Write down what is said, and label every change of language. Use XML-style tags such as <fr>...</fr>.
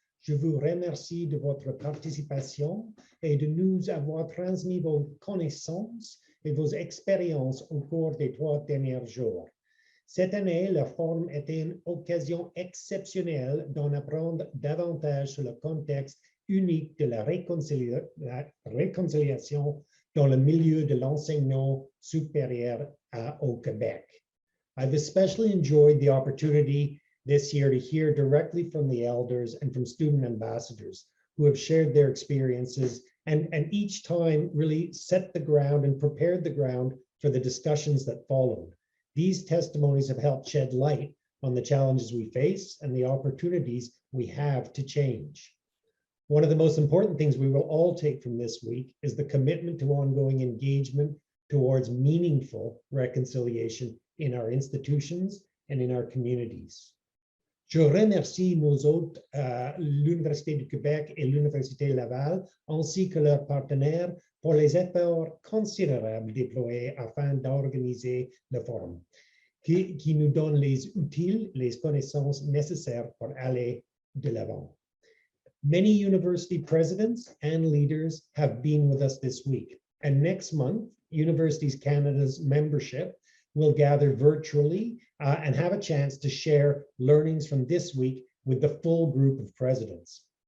<fr>Je vous remercie de votre participation et de nous avoir transmis vos connaissances et vos expériences au cours des 3 derniers jours. Cette année, le forum était une occasion exceptionnelle d'en apprendre davantage sur le contexte unique de la réconciliation dans le milieu de l'enseignement supérieur au Québec.</fr> <en>I've especially enjoyed the opportunity this year to hear directly from the elders and from student ambassadors who have shared their experiences and each time really set the ground and prepared the ground for the discussions that followed. These testimonies have helped shed light on the challenges we face and the opportunities we have to change. One of the most important things we will all take from this week is the commitment to ongoing engagement towards meaningful reconciliation in our institutions and in our communities.</en> <fr>Je remercie nos hôtes, l'Université du Québec et l'Université Laval, ainsi que leurs partenaires pour les efforts considérables déployés afin d'organiser le forum, qui nous donne les outils, les connaissances nécessaires pour aller de l'avant.</fr> <en>Many university presidents and leaders have been with us this week, and next month, Universities Canada's membership will gather virtually and have a chance to share learnings from this week with the full group of presidents.</en>